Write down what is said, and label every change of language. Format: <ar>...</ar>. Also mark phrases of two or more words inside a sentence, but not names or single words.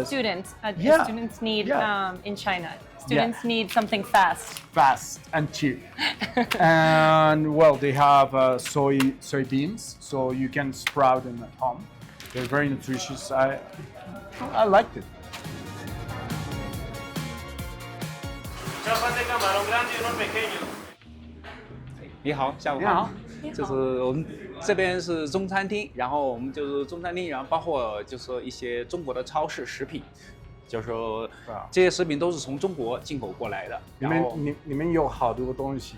<en>a student. Yeah. Students need, Yeah. in China, students need something fast. Fast and cheap. And well, they have soybeans, so you can sprout them at home. They're very nutritious. I liked it.</en> <es>Chapas de camarón grande y unos pequeños.</es> <zh>你好，下午好。就是我们这边是中餐厅，然后我们就是中餐厅，然后包括就是说一些中国的超市食品，就是说这些食品都是从中国进口过来的。你们有好多东西。</zh>